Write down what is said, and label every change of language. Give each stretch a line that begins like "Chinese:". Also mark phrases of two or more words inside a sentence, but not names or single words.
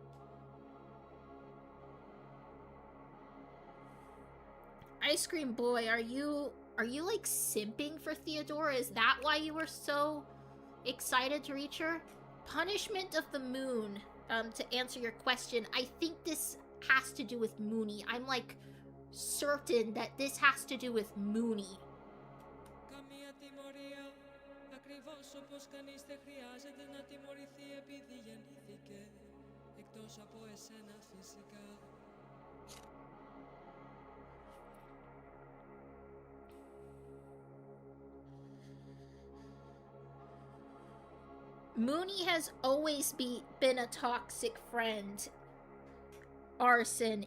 English: Ice Cream Boy, are you like simping for Theodora? Is that why you were so excited to reach her? Punishment of the Moon. To answer your question, I think this has to do with Mooney. I'm like certain that this has to do with Mooney.
Greek: Καμία τιμωρία, ακριβώς όπως κανείς δεν χρειάζεται να τιμωρηθεί επειδή γεννήθηκε, εκτός από εσένα φυσικά.
English: Mooney has always been a toxic friend, Arson.